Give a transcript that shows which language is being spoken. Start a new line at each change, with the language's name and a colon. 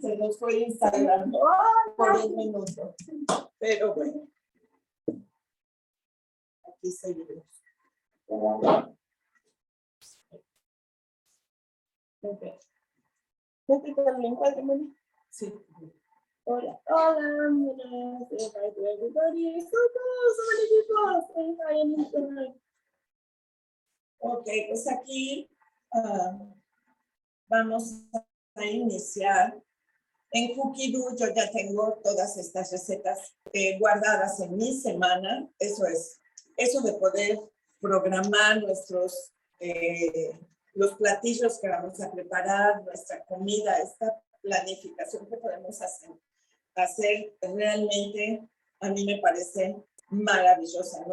Spanish: Se nos fue Instagram por un minuto. Pero bueno. Aquí seguimos. Okay. ¿Puedo quitar el encuadre, Moni? Sí. Hola, hola,
English: I'm gonna say hi to everybody. So cool, so many people saying hi on Instagram.
Spanish: Ok, pues aquí vamos a iniciar. En Cookie Do yo ya tengo todas estas recetas guardadas en mi semana. Eso es, eso de poder programar nuestros, los platillos que vamos a preparar, nuestra comida, esta planificación que podemos hacer realmente a mí me parece maravillosa.